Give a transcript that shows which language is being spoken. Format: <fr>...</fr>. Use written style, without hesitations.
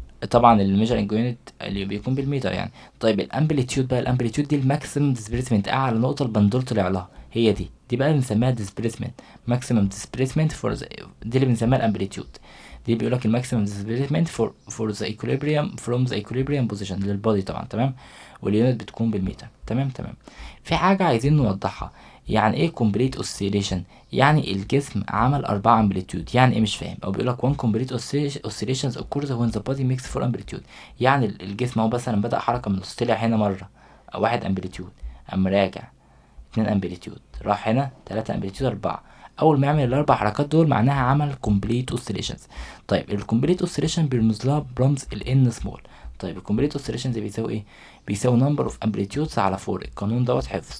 <ar>طبعا الميجرنج يونت اللي بيكون بالمتر يعني. طيب الامبليتيود بقى، الامبليتيود دي الماكسيمم ديسبيسمنت، اعلى نقطه البندول طلع لها، هي دي بقى بنسميها ديسبيسمنت، ماكسيمم ديسبيسمنت فور دي اللي بنسميها الامبليتيود. دي بيقول لك الماكسيمم ديسبيسمنت فور ذا ايكوليبريم فروم ذا ايكوليبريم بوزيشن للبودي طبعا. تمام، واليونت بتكون بالمتر. تمام تمام. في حاجه عايزين نوضحها، يعني ايه كومبليت اوسيليشن؟ يعني الجسم عمل 4 امبليتيود. يعني ايه؟ مش فاهم. او بيقول لك</ar> <en>one complete oscillations occurs when the body makes 4 amplitude.</en> <ar>يعني الجسم هو مثلا بدأ حركة من النص، طلع هنا مرة 1 امبليتيود، قام راجع 2 امبليتيود، راح هنا 3 امبليتيود 4. اول ما يعمل الاربع حركات دول معناها عمل</ar> <en>complete oscillations.</en> <ar>طيب الكومبليت اوسيليشن بيرمز لها برمز ال n small. طيب الكومبليت اوسيليشنز بيساوي ايه؟ بيساوي نمبر اوف امبليتيودز على 4. القانون دوت حفظ.</ar>